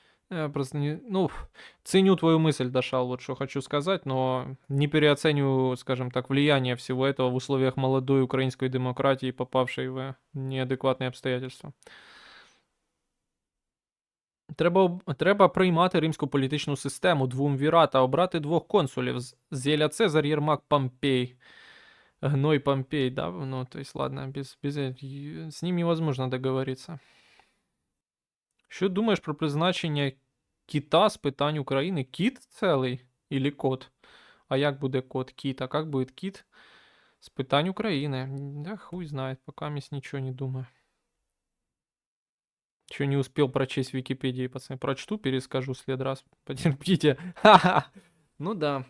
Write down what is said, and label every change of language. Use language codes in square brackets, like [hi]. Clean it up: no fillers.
[ru] Я просто не... Ну, ценю твою мысль, Дашал, вот что хочу сказать, но не переоцениваю, скажем так, влияние всего этого в условиях молодой украинской демократии, попавшей в неадекватные обстоятельства. [uk] Треба приймати римську політичну систему, двумвірат, а обрати двох консулів. Зеля Цезар, Єрмак, Помпей. [ru] Гной Помпей, да? Ну, то есть, ладно, с ним невозможно договориться. [uk] Що думаєш про призначення кіта з питань України? Кіт цілий [ru] или кот? [uk] А як буде кот? Кіт. А як буде кіт з питань України? [ru] Да хуй знает, пока мисс ничего не думаю. Еще не успел прочесть в Википедии, пацаны. Прочту, перескажу в след раз. Потерпите. Ха-ха. Ну да.